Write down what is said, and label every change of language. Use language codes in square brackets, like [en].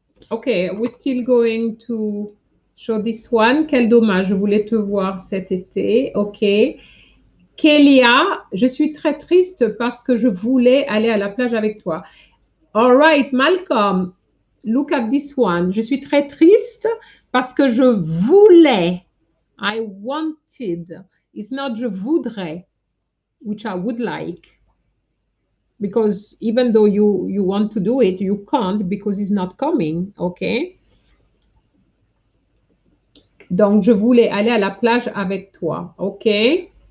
[en] Okay, we're still going to show this one. [fr] Quel dommage, je voulais te voir cet été. Okay. Kalea, je suis très triste parce que je voulais aller à la plage avec toi. [en] All right, Malcolm, look at this one. [fr] Je suis très triste parce que je voulais. [en] I wanted. It's not [fr] je voudrais, [en] which I would like. Because even though you want to do it, you can't because it's not coming, okay? [fr] Donc, je voulais aller à la plage avec toi, okay?